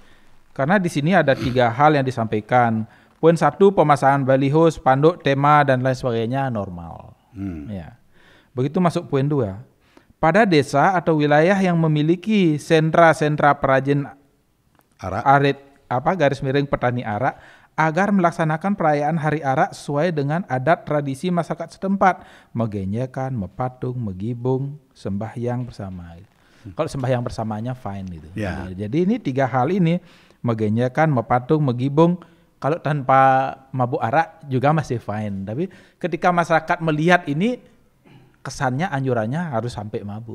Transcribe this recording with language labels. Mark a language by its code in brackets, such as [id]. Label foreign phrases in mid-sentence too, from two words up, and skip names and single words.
[id] Karena di sini ada 3 hal yang disampaikan. Poin 1, pemasangan baliho, spanduk, tema dan lain sebagainya normal. Ya. Begitu masuk poin 2. Pada desa atau wilayah yang memiliki sentra-sentra perajin arit garis miring petani arak agar melaksanakan perayaan Hari Arak sesuai dengan adat tradisi masyarakat setempat, megenyekan, mepatung, megibung, sembahyang bersama. Kalau sembahyang bersamanya fine gitu. Ya. Jadi ini 3 hal ini, megenyekan, mepatung, megibung, kalau tanpa mabuk arak juga masih fine. Tapi ketika masyarakat melihat ini, kesannya anjurannya harus sampai mabuk.